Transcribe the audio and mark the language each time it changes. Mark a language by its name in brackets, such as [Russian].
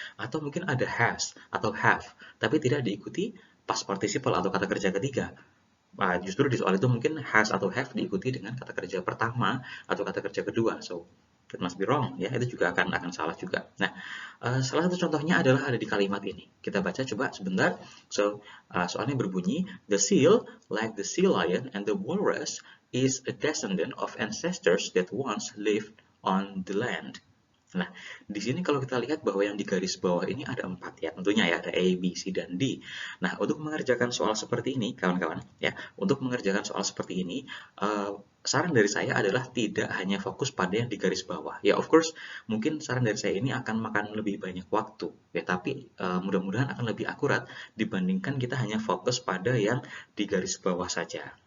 [Indonesian] Atau mungkin ada has atau have, tapi tidak diikuti past participle atau kata kerja ketiga. Nah, justru di soal itu mungkin has atau have diikuti dengan kata kerja pertama atau kata kerja kedua. So, [English] That must be wrong, [Indonesian] ya, itu juga akan salah juga. Nah, salah satu contohnya adalah ada di kalimat ini. Kita baca coba sebentar. [English] So, [Indonesian] soalnya berbunyi, [English] the seal, like the sea lion and the walrus, is a descendant of ancestors that once lived on the land. [Indonesian] Nah, di sini kalau kita lihat bahwa yang di garis bawah ini ada 4 ya, tentunya ya, ada A, B, C, dan D. Nah, untuk mengerjakan soal seperti ini, kawan-kawan, ya, untuk mengerjakan soal seperti ini, saran dari saya adalah tidak hanya fokus pada yang di garis bawah. Ya, of course, mungkin saran dari saya ini akan makan lebih banyak waktu, ya, tapi mudah-mudahan akan lebih akurat dibandingkan kita hanya fokus pada yang di garis bawah saja.